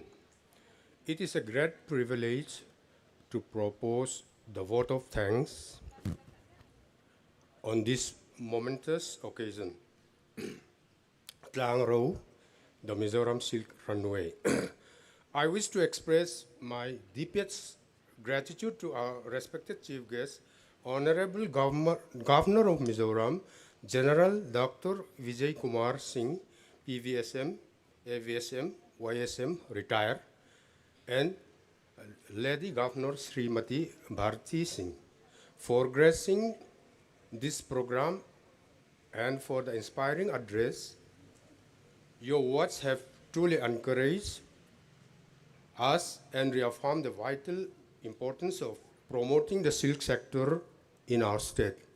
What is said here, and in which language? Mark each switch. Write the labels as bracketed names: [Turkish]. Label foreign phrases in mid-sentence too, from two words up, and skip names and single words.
[English] It is a great privilege to propose the vote of thanks on this momentous occasion. Tlangro, the Mizoram Silk Runway. I wish to express my deepest gratitude to our respected chief guest, Honorable Governor of Mizoram, General Dr. Vijay Kumar Singh, PVSM, AVSM, YSM, retired, and Lady Governor Srimati Bharti Singh, for gracing this program and for the inspiring address. Your words have truly encouraged us and reaffirmed the vital importance of promoting the silk sector in our state.